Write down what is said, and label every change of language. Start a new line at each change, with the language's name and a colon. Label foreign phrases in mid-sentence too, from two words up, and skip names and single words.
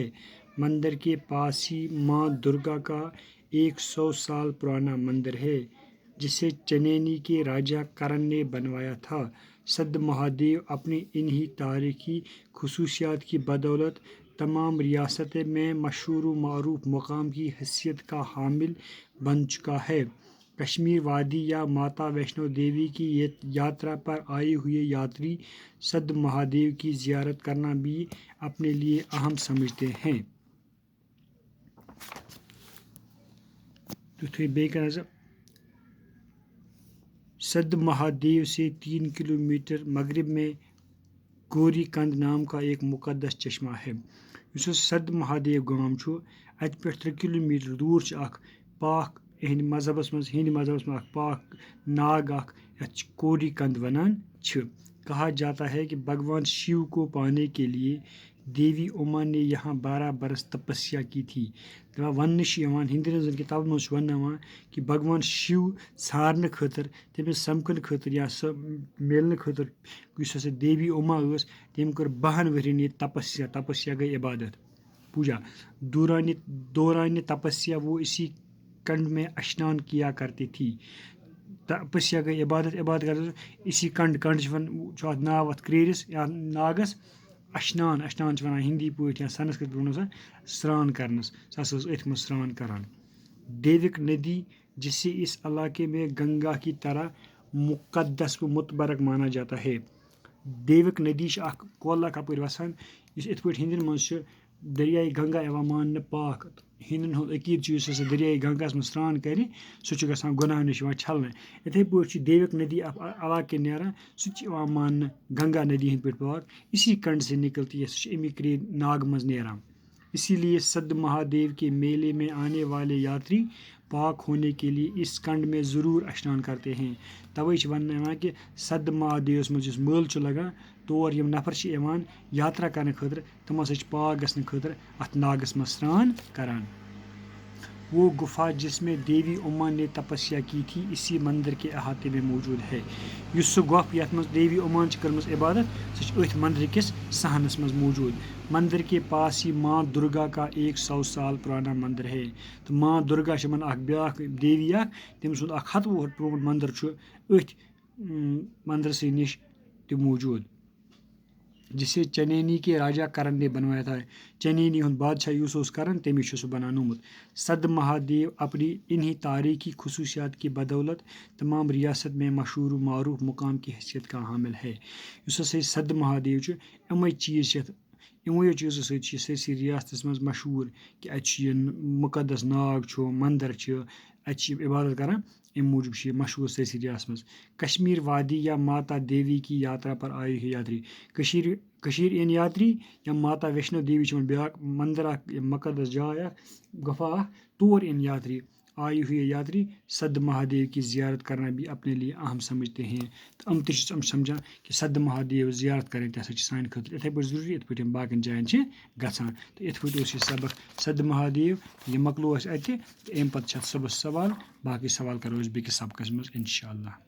Urdu: مندر کے پاس ہی ماں درگا کا 100 سال پرانا مندر ہے جسے چنینی کے راجا کرن نے بنوایا تھا۔ سد مہادیو اپنی انہی تاریخی خصوصیات کی بدولت تمام ریاست میں مشہور و معروف مقام کی حیثیت کا حامل بن چکا ہے۔ کشمیر وادی یا ماتا ویشنو دیوی کی یاترا پر آئے ہوئے یاتری سد مہادیو کی زیارت کرنا بھی اپنے لیے اہم سمجھتے ہیں۔ سد مہادیو سے 3 کلومیٹر مغرب میں گوری کند نام کا ایک مقدس چشمہ ہے۔
Kashmiri: یُس سد مہادیو گام چھُ اَتہِ پٮ۪ٹھ 3 کلومیٹر دوٗر چھُ اکھ پاک ہِنٛدِ مذہبس منٛز اکھ پاک ناگ اکھ یتھ کوری کند ونان چھِ۔
Urdu: کہا جاتا ہے کہ بھگوان شیو کو پانے کے لیے دیوی اما نے یہاں 12 برس تپسیا کی تھی۔
Kashmiri: وننہٕ چھُ یِوان ہِنٛدٮ۪ن کتابن منٛز چھُ وننہٕ یِوان کہ بھگوان شیو ژھارنہٕ خٲطرٕ تٔمِس سمکھنہٕ خٲطرٕ یا سۄ میلنہٕ خٲطرٕ یُس ہسا دیوی اما ٲس تٔمۍ کٔر 12 ؤرین ییٚتہِ تپسیا گٔے عبادت پوجا۔
Urdu: دوران تپسیا وہ اسی کنڈ میں اشنان کیا کرتی تھی۔ تپسیا گئی عبادت کرتے اسی کنڈ
Kashmiri: چھُ اتھ ناو اتھ کریرس یا ناگس اشنان چھِ ونان ہندی پٲٹھۍ یا سنسکرت پٲٹھۍ ونان سران کرنس، سۄ ہسا ٲس أتھۍ منٛز سران کران۔
Urdu: دیوک ندی جسے اس علاقے میں گنگا کی طرح مقدس و متبرک مانا جاتا ہے۔
Kashmiri: دیوک ندی چھِ اکھ کۄل اکھ اپٲرۍ وسان یُس یِتھ پٲٹھۍ ہِندٮ۪ن منٛز چھُ دریاے گنگا یِوان ماننہٕ پاک۔ ہِندٮ۪ن ہُنٛد عقیٖدٕ چھُ یُس ہسا دریاے گنگاہس منٛز سران کرِ سُہ چھُ گژھان گۄناہ نِش یِوان چھلنہٕ۔ یِتھے پٲٹھۍ چھُ دیوک ندی علاقہٕ کِنۍ نیران سُہ تہِ چھُ یِوان ماننہٕ گنگا ندی ہٕنٛدۍ پٲٹھۍ پاک،
Urdu: اسی کنڈ سے نکلتی ہے،
Kashmiri: سُہ چھُ امی ناگہٕ منٛز نیران۔
Urdu: اسی لیے سد مہادیو کے میلے میں آنے والے یاتری پاک ہونے کے لیے اس کنڈ میں ضرور اشنان کرتے ہیں۔
Kashmiri: توے چھِ وننہٕ یِوان کہ سد مہادیوس منٛز یُس مٲلہٕ چھُ لگان تور یِم نفر چھِ یِوان یاترا کرنہٕ خٲطرٕ تِم ہسا چھِ پاک گژھنہٕ خٲطرٕ اتھ ناگس منٛز سران کران۔
Urdu: وہ گفا جس میں دیوی اما نے تپسیا کی تھی اسی مندر کے احاطے میں موجود ہے۔
Kashmiri: یُس سُہ گۄپھ یتھ منٛز دیوی امان چھِ کٔرمٕژ عبادت سُہ چھِ أتھۍ مندر کِس صحنس منٛز موجود۔
Urdu: مندر کے پاس ہی ماں درگا کا 100 سال پرانا مندر ہے۔
Kashmiri: تو ماں درگا چھِ یِمن اکھ بیاکھ دیوی اکھ تٔمۍ سُنٛد اکھ 100 وُہر پرون مندر چھُ أتھۍ مندرسٕے نِش تہِ موجود
Urdu: جسے چنینی کے راجا کرن نے بنوایا تھا۔
Kashmiri: چنینی ہُنٛد بادشاہ یُس اوس کرن تٔمی چھُ سُہ بناونومُت۔
Urdu: سد مہادیو اپنی انہی تاریخی خصوصیات کی بدولت تمام ریاست میں مشہور و معروف مقام کی حیثیت کا حامل ہے۔
Kashmiri: یُس ہسا سد مہادیو چھُ یِمے چیٖز چھِ یِموٕے چیٖزو سۭتۍ چھِ سٲرسٕے ریاستس منٛز مشہوٗر کہ اَتہِ چھُ یہِ مقدس ناگ چھُ مندر چھِ اَتہِ چھِ یِم عبادت کران اَمہِ موٗجوٗب چھِ یہِ مشہوٗر سٲرسٕے ریاستس منٛز۔
Urdu: کشمیر وادی یا ماتا دیوی کی یاترا پر آئے ہوئے یاتری
Kashmiri: کٔشیٖر یِن یاتری یا ماتا ویشنو دیوی چھِ بیاکھ مندر اکھ مقدس جاے اکھ گفا اکھ تور یِن یاتری
Urdu: آئے ہوئے یاتری سد مہادیو کی زیارت کرنا بھی اپنے لیے اہم سمجھتے ہیں۔
Kashmiri: تو یِم تہِ چھِ سمجھان کہ سد مہادیو زیارت کرٕنۍ تہِ ہسا چھِ سانہِ خٲطرٕ یِتھے پٲٹھۍ ضروٗری یِتھ پٲٹھۍ یِم باقین جاین چھِ گژھان۔ تہٕ یِتھ پٲٹھۍ اوس یہِ سبق سد مہادیو یہِ مۄکلو اَسہِ اَتہِ تہٕ اَمہِ پتہٕ چھِ اَتھ صُبحس سوال باقٕے سوال کرو أسۍ بیٚکِس سبقس منٛز
Arabic: انشاء اللہ۔